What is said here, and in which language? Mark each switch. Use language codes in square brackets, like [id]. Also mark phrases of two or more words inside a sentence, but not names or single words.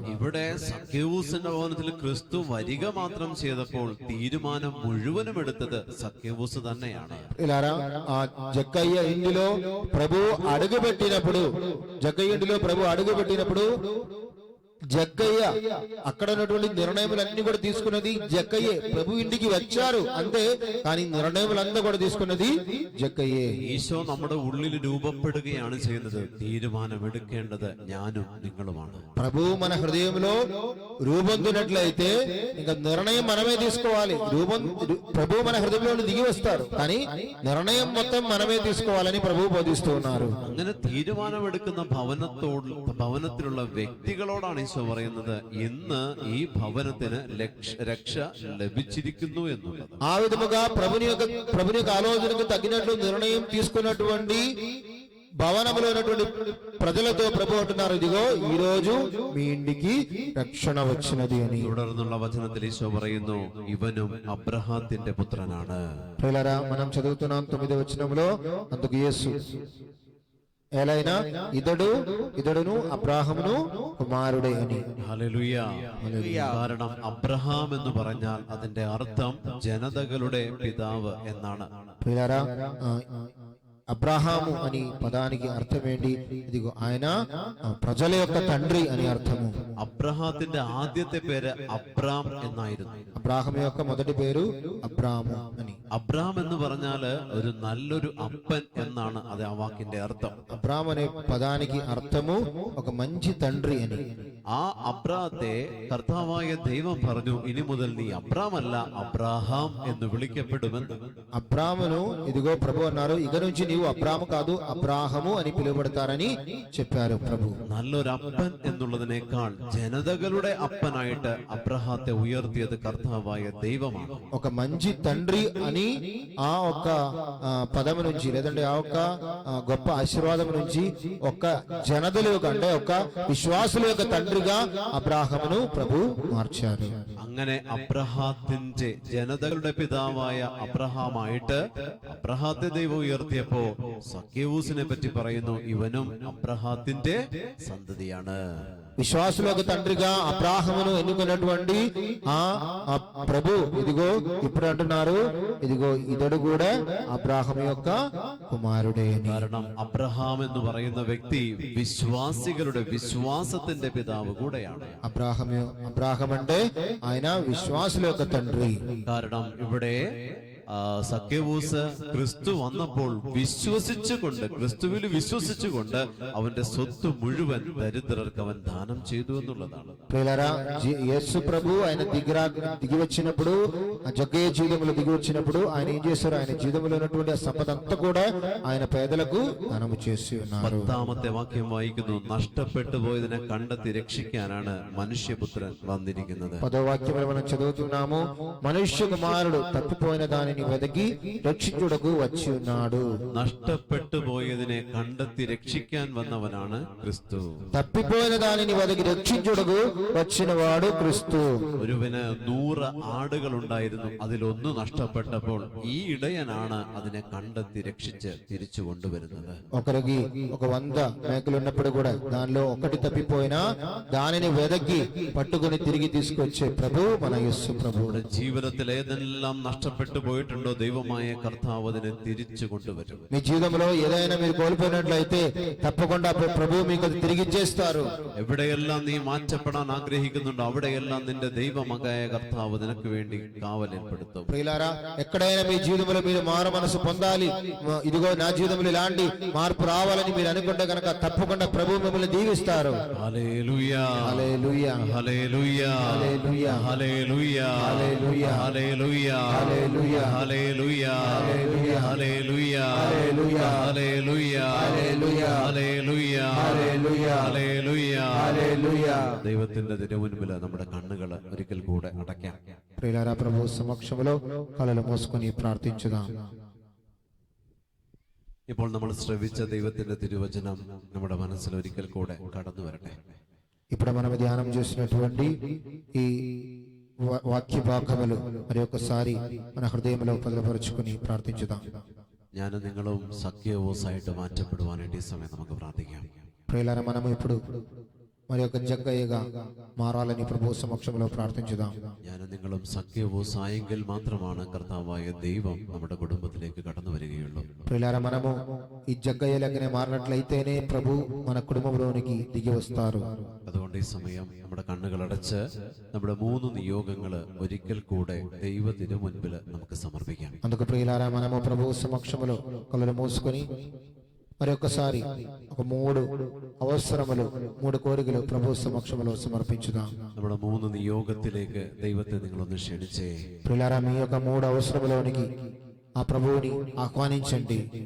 [ml] ഇവിടെ സഖ്യവൂസിന്റെ ഭവനത്തിൽ ക്രിസ്തു വരിക മാത്രം ചെയ്തപ്പോൾ തീരുമാനം മുഴുവനും എടുത്തത് സഖ്യവൂസ് തന്നെയാണ്. [te] ఇలారా, ఆ జక్కయ్య ఇంటిలో ప్రభు అడుగుపెట్టినప్పుడు జక్కయ్య అక్కడ ఉన్నటువంటి నిర్ణయములన్నీ కూడా తీసుకున్నది జక్కయ్యే. ప్రభు ఇంటికి వచ్చారు అంతే, కానీ నిర్ణయములంతా కూడా తీసుకున్నది జక్కయ్యే. [ml] ഈശോ നമ്മുടെ ഉള്ളിൽ രൂപപ്പെടുകയാണ് ചെയ്യുന്നത്. തീരുമാനമെടുക്കേണ്ടത് ഞാനും നിങ്ങളുമാണ്. [te] ప్రభు మన హృదయంలో రూపొందినట్లయితే ఇంకా నిర్ణయం మనమే తీసుకోవాలి. ప్రభు మన హృదయంలో దిగి వస్తారు, కానీ నిర్ణయం మొత్తం మనమే తీసుకోవాలని ప్రభు బోధిస్తూ ఉన్నారు. [ml] അങ്ങനെ തീരുമാനമെടുക്കുന്ന ഭവനത്തിലുള്ള വ്യക്തികളോടാണ് ഈശോ പറയുന്നത്, ഇന്ന് ഈ ഭവനത്തിന് രക്ഷ ലഭിച്ചിരിക്കുന്നു എന്നുള്ളത്. [te] ఆ విధముగా ప్రభుని యొక్క ఆలోచనకు తగినట్లు నిర్ణయం తీసుకున్నటువంటి భవనంలో ఉన్నటువంటి ప్రజలతో ప్రభు అంటున్నారు, ఇదిగో ఈ రోజు మీ ఇంటికి రక్షణ వచ్చినది అని. [ml] തുടർന്നുള്ള വചനത്തിൽ ഈശോ പറയുന്നു, ഇവനും അബ്രഹാത്തിന്റെ പുത്രനാണ്. [te] ప్రియులారా, మనం చదువుతున్నాం 9వ వచనంలో, అందుకు యేసు ఎలైనా ఇతడును అబ్రాహామును కుమారుడే అని. [ml] ഹല്ലേലൂയ. കാരണം అబ్రహాం എന്ന് പറഞ്ഞാൽ അതിന്റെ అర్థం జనതകളുടെ పిതാവ് എന്നാണ്. [te] ప్రియులారా, అబ్రాహాము అని పదానికి అర్థం ఏంటి? ఇదిగో ఆయన ప్రజల యొక్క తండ్రి అని అర్థము. [ml] അബ്രഹാത്തിന്റെ ആദ്യത്തെ പേര് അബ്രാം എന്നായിരുന്നു. [te] అబ్రాహాం యొక్క మొదటి పేరు అబ్రాము అని. [ml] അബ്രാം എന്ന് പറഞ്ഞാല് ഒരു നല്ലൊരു അപ്പൻ എന്നാണ് അത് ആ വാക്കിന്റെ അർത്ഥം. [te] అబ్రాం అనే పదానికి అర్థము ఒక మంచి తండ్రి అని. [ml] ആ അബ്രാത്തെ കർത്താവായ ദൈവം പറഞ്ഞു, ഇനി മുതൽ നീ അബ്രാം അല്ല അബ്രാഹാം എന്ന് വിളിക്കപ്പെടുമെന്ന്. [te] అబ్రామును ఇదిగో ప్రభు అన్నారు, ఇక నుంచి నీవు అబ్రాము కాదు అబ్రాహము అని పిలువబడతారని చెప్పారు ప్రభు. [ml] നല്ലൊരു അപ്പൻ എന്നുള്ളതിനേക്കാൾ ജനതകളുടെ അപ്പനായിട്ട് അബ്രഹാത്തെ ഉയർത്തിയത് കർത്താവായ ദൈവമാണ്. [te] ఒక మంచి తండ్రి అని ఆ ఒక్క పదము నుంచి, లేదంటే ఆ ఒక్క గొప్ప ఆశీర్వాదం నుంచి ఒక జనదల యొక్క, అంటే ఒక విశ్వాసుల యొక్క తండ్రిగా అబ్రాహామును ప్రభు మార్చారు. [ml] അങ്ങനെ അബ്രഹാത്തിന്റെ ജനതകളുടെ പിതാവായ അബ്രഹാമായിട്ട് അബ്രഹാത്തെ ദൈവം ഉയർത്തിയപ്പോ സഖ്യവൂസിനെ പറ്റി പറയുന്നു, ഇവനും അബ്രഹാത്തിന്റെ സന്തതിയാണ്. [te] విశ్వాసుల యొక్క తండ్రిగా అబ్రాహామును ఎన్నుకున్నటువంటి ఆ ప్రభు ఇదిగో ఇప్పుడు అంటున్నారు, ఇదిగో ఇతడు కూడా అబ్రాహాము యొక్క కుమారుడే. [ml] കാരണം അബ്രഹാം എന്ന് പറയുന്ന വ്യക്തി വിശ്വാസികളുടെ വിശ്വാസത്തിന്റെ പിതാവ് കൂടെയാണ്. [te] అబ్రాహాం అంటే ఆయన విశ్వాసుల యొక్క తండ్రి. [ml] കാരണം ഇവിടെ സഖ്യവൂസ് ക്രിസ്തു വന്നപ്പോൾ വിശ്വസിച്ചുകൊണ്ട്, ക്രിസ്തുവിൽ വിശ്വസിച്ചുകൊണ്ട് അവന്റെ സ്വത്ത് മുഴുവൻ ദരിദ്രർക്ക് അവൻ ദാനം ചെയ്തു എന്നുള്ളതാണ്. [te] ప్రియులారా, యేసు ప్రభు ఆయన దిగి వచ్చినప్పుడు, జగ్గయ్య జీవితంలో దిగి వచ్చినప్పుడు ఆయన ఏం చేశారు? ఆయన జీవితంలో ఉన్నటువంటి ఆ సంపద అంతా కూడా ఆయన పేదలకు దానము చేసి ఉన్నారు. [ml] 10ാമത്തെ വാക്യം വായിക്കുന്നു, നഷ്ടപ്പെട്ടു പോയതിനെ കണ്ടെത്തി രക്ഷിക്കാനാണ് മനുഷ്യപുത്രൻ വന്നിരിക്കുന്നത്. [te] 10వ వాక్యంలో మనం చదువుతున్నాము, మనుష్య కుమారుడు తప్పిపోయిన దానిని వెదకి రక్షించుటకు వచ్చి ఉన్నాడు. [ml] നഷ്ടപ്പെട്ടു പോയതിനെ കണ്ടെത്തി രക്ഷിക്കാൻ വന്നവനാണ് ക്രിസ്തു. [te] తప్పిపోయిన దానిని వెదకి రక్షించుటకు వచ్చిన వాడు క్రిస్తు. [ml] ഒരുവന് 100 ആടുകൾ ഉണ്ടായിരുന്നു, അതിലൊന്ന് നഷ്ടപ്പെട്ടപ്പോൾ ഈ ഇടയനാണ് അതിനെ കണ്ടെത്തി രക്ഷിച്ച് തിരിച്ചു കൊണ്ടുവരുന്നത്. [te] ఒకరికి 100 మేకలు ఉన్నప్పుడు కూడా దానిలో ఒకటి తప్పిపోయినా దానిని వెదకి పట్టుకుని తిరిగి తీసుకొచ్చే ప్రభు మన యేసు ప్రభు. [ml] ജീവിതത്തിൽ ഏതെല്ലാം നഷ്ടപ്പെട്ടു പോയിട്ടുണ്ടോ ദൈവമായ കർത്താവ് അതിനെ തിരിച്ചു കൊണ്ടുവരും. [te] మీ జీవితంలో ఏదైనా మీరు కోల్పోయినట్లయితే తప్పకుండా ప్రభు మీకు అది తిరిగి ఇచ్చేస్తారు. [ml] എവിടെയെല്ലാം നീ മാറ്റപ്പെടാൻ ആഗ്രഹിക്കുന്നുണ്ടോ അവിടെയെല്ലാം നിന്റെ ദൈവമകായ കർത്താവ് നിനക്ക് വേണ്ടി കാവലേർപ്പെടുത്തും. [te] ప్రియులారా, ఎక్కడైనా మీ జీవితంలో మీరు మారు మనసు పొందాలి, ఇదిగో నా జీవితంలో ఇలాంటి మార్పు రావాలని మీరు అనుకుంటే కనుక తప్పకుండా ప్రభు మిమ్మల్ని దీవిస్తారు. హల్లెలూయా, హల్లెలూయా, హల్లెలూయా, హల్లెలూయా, హల్లెలూయా, హల్లెలూయా, హల్లెలూయా, హల్లెలూయా, హల్లెలూయా, హల్లెలూయా, హల్లెలూయా, హల్లెలూయా, హల్లెలూయా, హల్లెలూయా, [ml] ഹല്ലേലൂയ, [te] హల్లెలూయా, [ml] ഹല്ലേലൂയ, [te] హల్లెలూయా. [ml] ദൈവത്തിന്റെ തിരുമുൻപിൽ നമ്മുടെ കണ്ണുകൾ ഒരിക്കൽ കൂടെ അടയ്ക്കാം. [te] ప్రియులారా, ప్రభు సమక్షంలో కళ్ళలు మూసుకొని ప్రార్థించుదాం. [ml] ഇപ്പോൾ നമ്മൾ ശ്രവിച്ച ദൈവത്തിന്റെ തിരുവചനം നമ്മുടെ മനസ്സിൽ ഒരിക്കൽ കൂടെ കടന്നു വരട്ടെ. [te] ఇప్పుడు మనం ధ్యానం చేసినటువంటి ఈ వాక్య భాగములు మరి ఒకసారి మన హృదయంలో భద్రపరుచుకుని ప్రార్థించుదాం. [ml] ഞാനും നിങ്ങളും സഖ്യവോസായിട്ട് മാറ്റപ്പെടുവാനായിട്ട് ഈ സമയം നമുക്ക് പ്രാർത്ഥിക്കാം. [te] ప్రియులారా, మనం ఇప్పుడు మరి ఒక జగ్గయ్యగా మారాలని ప్రభు సమక్షంలో ప్రార్థించుదాం. [ml] ഞാനും നിങ്ങളും സഖ്യവോസായെങ്കിൽ മാത്രമാണ് കർത്താവായ ദൈవం നമ്മുടെ കുടുംബത്തിലേക്ക് കടന്നു വരികയുള്ളൂ. [te] ప్రియులారా, మనము ఈ జగ్గయ్యలకనే మారినట్లయితేనే ప్రభు మన కుటుంబంలోనికి దిగి వస్తారు. [ml] അതുകൊണ്ട് ఈ സമയം നമ്മുടെ കണ്ണുകൾ അടച്ച് നമ്മുടെ 3 നിയോഗങ്ങൾ ഒരിക്കൽ കൂടെ ദൈവത്തിന് മുൻപിൽ നമുക്ക് സമർപ്പിക്കാം. [te] అందుకు ప్రియులారా, మనము ప్రభు సమక్షంలో కళ్ళను మూసుకొని మరి ఒకసారి ఒక 3 అవసరములు 3 కోరికలు ప్రభు సమక్షంలో సమర్పించుదాం. [ml] നമ്മുടെ 3 നിയോഗത്തിലേക്ക് ദൈവത്തെ നിങ്ങളൊന്ന് ക്ഷണിച്ചേ. [te] ప్రియులారా, మీ యొక్క 3 అవసరములోనికి ఆ ప్రభువుని ఆహ్వానించండి.